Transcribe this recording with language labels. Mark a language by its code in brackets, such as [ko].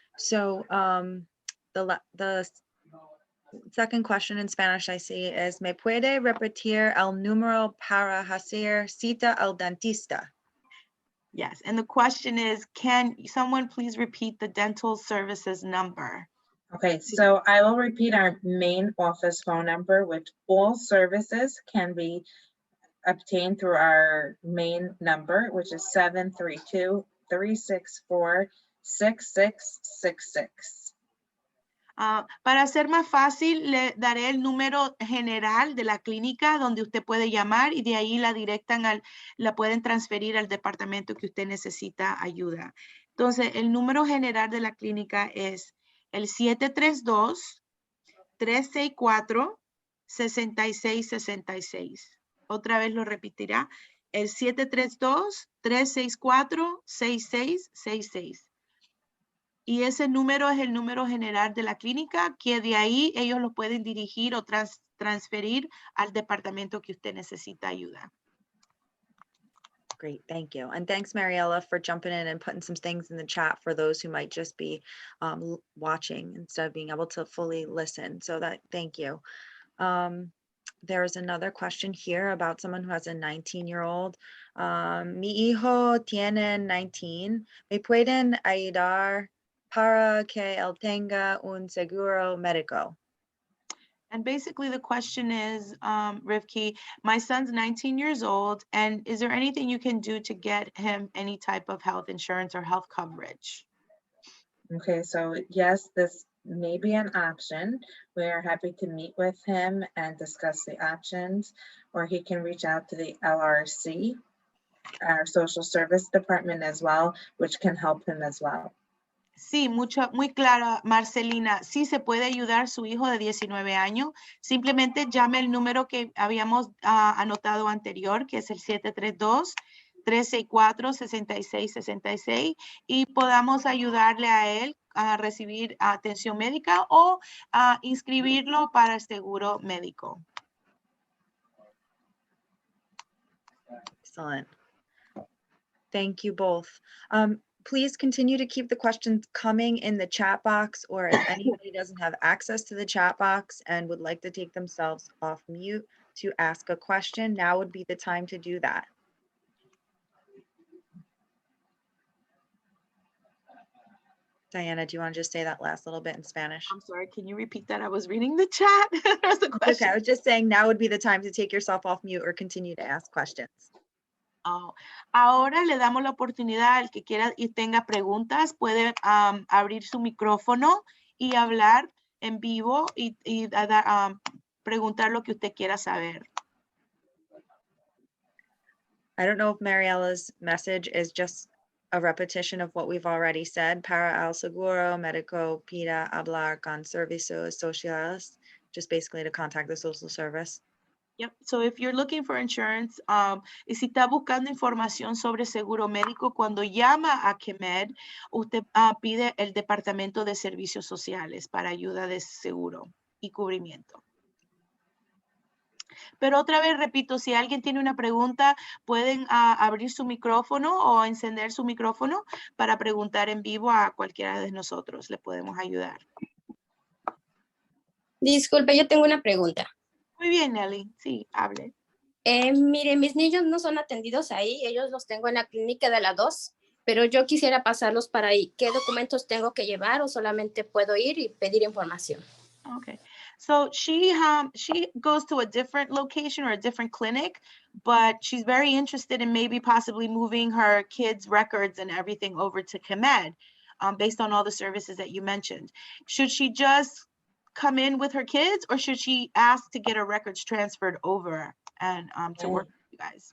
[en] So the second question in Spanish I see is, [es] ¿me puede repetir el número para hacer cita al dentista? [en] Yes, and the question is, can someone please repeat the dental services number? Okay, so I will repeat our main office phone number, which all services can be obtained through our main number, which is 732-364-6666. [es] Para ser más fácil, le daré el número general de la clínica donde usted puede llamar y de ahí la directan la pueden transferir al departamento que usted necesita ayuda. Entonces, el número general de la clínica es el 732-364-6666. Otra vez lo repetirá, el 732-364-6666. Y ese número es el número general de la clínica, que de ahí ellos lo pueden dirigir o transferir al departamento que usted necesita ayuda. [en] Great, thank you. And thanks, Mariella, for jumping in and putting some things in the chat for those who might just be watching instead of being able to fully listen. So thank you. There's another question here about someone who has a 19-year-old. [es] Mi hijo tiene 19. ¿Me pueden ayudar para que él tenga un seguro médico? [en] And basically the question is, Rivki, my son's 19 years old, and is there anything you can do to get him any type of health insurance or health coverage? Okay, so yes, this may be an option. We are happy to meet with him and discuss the options, or he can reach out to the LRC, our social service department as well, which can help him as well. [es] Sí, muy clara, Marcelina. Sí se puede ayudar a su hijo de 19 años. Simplemente llame el número que habíamos anotado anterior, que es el 732-364-6666, y podamos ayudarle a él a recibir atención médica o a inscribirlo para el seguro médico. [en] Excellent. Thank you both. Please continue to keep the questions coming in the chat box, or if anybody doesn't have access to the chat box and would like to take themselves off mute to ask a question, now would be the time to do that. Diana, do you want to just say that last little bit in Spanish? I'm sorry, can you repeat that? I was reading the chat. There's a question. Okay, I was just saying now would be the time to take yourself off mute or continue to ask questions. [es] Ahora le damos la oportunidad al que quiera y tenga preguntas, puede abrir su micrófono y hablar en vivo y preguntar lo que usted quiera saber. [en] I don't know if Mariella's message is just a repetition of what we've already said. [es] Para el seguro médico pida hablar con servicios sociales, [en] just basically to contact the social service. Yep. So if you're looking for insurance, [es] y si está buscando información sobre seguro médico, cuando llama a CHEMED, usted pide el Departamento de Servicios Sociales para ayuda de seguro y cubrimiento. Pero otra vez repito, si alguien tiene una pregunta, pueden abrir su micrófono o encender su micrófono para preguntar en vivo a cualquiera de nosotros. Le podemos ayudar. Disculpe, yo tengo una pregunta. Muy bien, Nelly. Sí, hable. Mire, mis niños no son atendidos ahí, ellos los tengo en la clínica de la 2, pero yo quisiera pasarlos para ahí. ¿Qué documentos tengo que llevar o solamente puedo ir y pedir información? [en] Okay, so she goes to a different location or a different clinic, but she's very interested in maybe possibly moving her kids' records and everything over to CHEMED, based on all the services that you mentioned. Should she just come in with her kids, or should she ask to get her records transferred over and to work with you guys?